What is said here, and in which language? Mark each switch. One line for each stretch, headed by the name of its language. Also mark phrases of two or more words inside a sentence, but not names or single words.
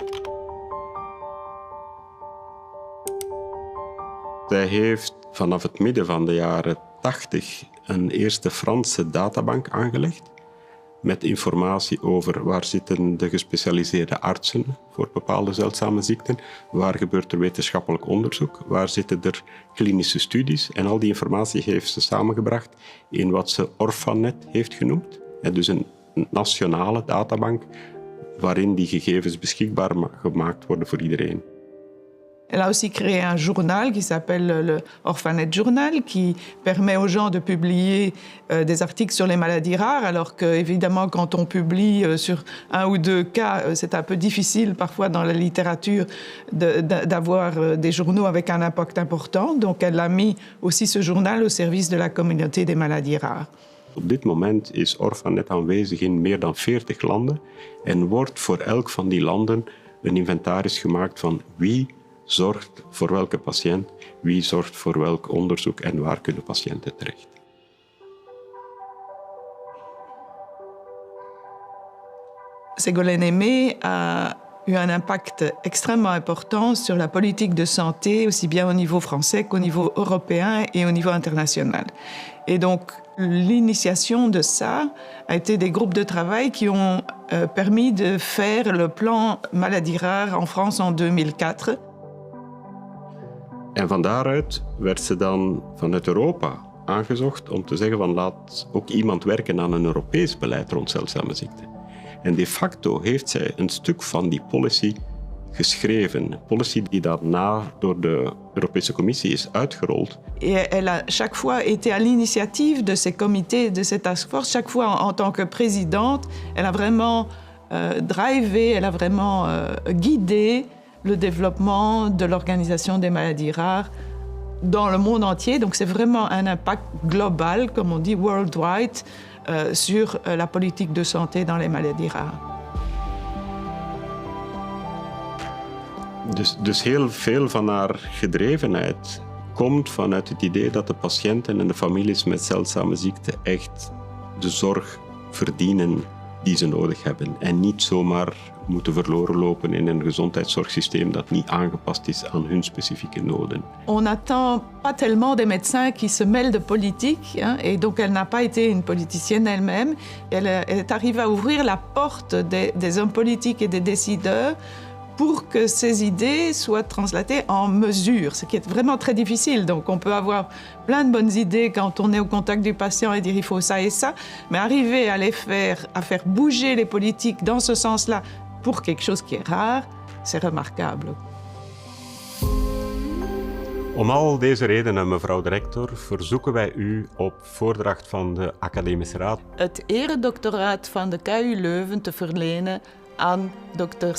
Dutch: Zij heeft vanaf het midden van de jaren 80 een eerste Franse databank aangelegd met informatie over waar zitten de gespecialiseerde artsen voor bepaalde zeldzame ziekten, waar gebeurt er wetenschappelijk onderzoek, waar zitten er klinische studies. En al die informatie heeft ze samengebracht in wat ze Orphanet heeft genoemd. En dus een nationale databank waarin die gegevens beschikbaar gemaakt worden voor iedereen.
French: Elle a aussi créé un journal qui s'appelle le Orphanet Journal, qui permet aux gens de publier des articles sur les maladies rares, alors que, évidemment, quand on publie sur un ou deux cas, c'est un peu difficile parfois dans la littérature d'avoir des journaux avec un impact important. Donc elle a mis aussi ce journal au service de la communauté des maladies rares.
Dutch: Op dit moment is Orphanet aanwezig in meer dan 40 landen en wordt voor elk van die landen een inventaris gemaakt van wie zorgt voor welke patiënt, wie zorgt voor welk onderzoek en waar kunnen patiënten terecht.
French: Ségolène Aimé a eu un impact extrêmement important sur la politique de santé, aussi bien au niveau français qu'au niveau européen et au niveau international. Et donc, l'initiation de ça a été des groupes de travail qui ont permis de faire le plan maladies rares en France en 2004.
Dutch: En van daaruit werd ze dan vanuit Europa aangezocht om te zeggen van laat ook iemand werken aan een Europees beleid rond zeldzame ziekten. En de facto heeft zij een stuk van die policy geschreven. Een policy die daarna door de Europese Commissie is uitgerold.
French: Et elle a chaque fois été à l'initiative de ces comités, de ces
English: task force.
French: Chaque fois en tant que présidente, elle a vraiment drivé, elle a vraiment guidé le développement de l'Organisation des maladies rares dans le monde entier. Donc c'est vraiment un impact global, comme on dit, worldwide, sur la politique de santé dans les maladies rares.
Dutch: Dus heel veel van haar gedrevenheid komt vanuit het idee dat de patiënten en de families met zeldzame ziekten echt de zorg verdienen die ze nodig hebben en niet zomaar moeten verloren lopen in een gezondheidszorgsysteem dat niet aangepast is aan hun specifieke noden.
French: On n'attend pas tellement des médecins qui se mêlent de politique, hein, et donc elle n'a pas été une politicienne elle-même. Elle est arrivée à ouvrir la porte des hommes politiques et des décideurs pour que ces idées soient translatées en mesures, ce qui est vraiment très difficile. Donc on peut avoir plein de bonnes idées quand on est au contact du patient et dire il faut ça et ça, mais arriver à à faire bouger les politiques dans ce sens-là pour quelque chose qui est rare, c'est remarquable.
Dutch: Om al deze redenen, mevrouw de rector, verzoeken wij u op voordracht van de Academische Raad het eredoctoraat van de KU Leuven te verlenen aan Dr.